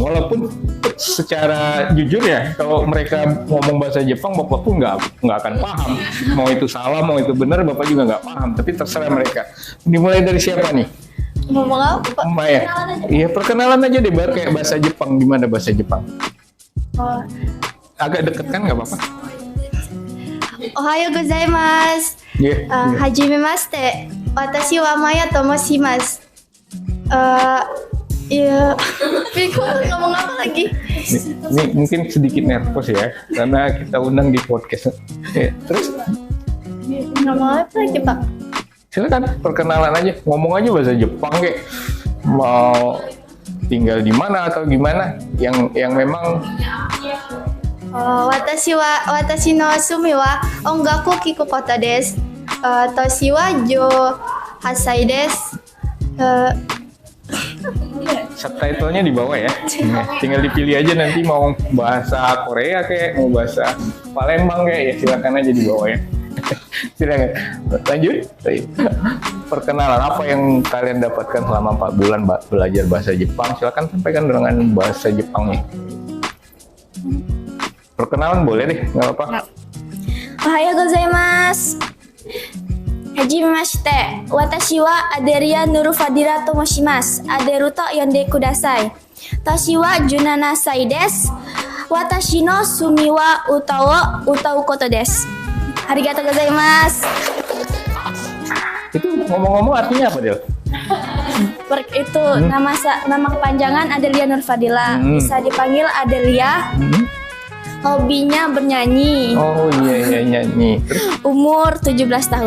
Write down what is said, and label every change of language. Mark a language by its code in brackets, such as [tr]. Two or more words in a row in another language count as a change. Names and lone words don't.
[id] Walaupun secara jujur ya, kalau mereka ngomong bahasa Jepang, Bapak pun nggak akan paham. Mau itu salah, mau itu benar, Bapak juga nggak paham. Tapi terserah mereka. Dimulai dari siapa nih? Ngomong apa Pak? Maya. Iya, perkenalan aja deh, kayak bahasa Jepang. Gimana bahasa Jepang? Oh. Agak deket kan, nggak apa-apa? [ja] おはようございます。はじめまして. 私はMayaと申します. [id] Iya. Bingung ngomong apa lagi? Ini mungkin sedikit nervous ya, karena kita undang di podcast. Terus? Ngomong apa lagi Pak? Silakan perkenalan aja, ngomong aja bahasa Jepang kayak mau tinggal di mana atau gimana, yang memang. [ja] 私のすみは音楽聞くこたです. 年は18です. [id] Subtitlenya di bawah ya. Tinggal dipilih aja nanti mau bahasa Korea kayak mau bahasa Palembang kayak ya, silakan aja di bawah ya. Silakan. Lanjut. Perkenalan apa yang kalian dapatkan selama 4 bulan belajar bahasa Jepang? Silakan sampaikan dengan bahasa Jepangnya. Perkenalan boleh deh, nggak apa-apa. [ja] おはようございます。はじめまして. 私はAdelia Nurfadilaと申します。アデルと呼んでください. 年は17歳です。私のすみは歌うことです. ありがとうございます. [id] Itu ngomong-ngomong artinya apa, Del? Itu nama kepanjangan Adelia Nurfadila. Bisa dipanggil Adelia. Hobinya bernyanyi. Oh iya, nyanyi. Terus Umur 17 tahun.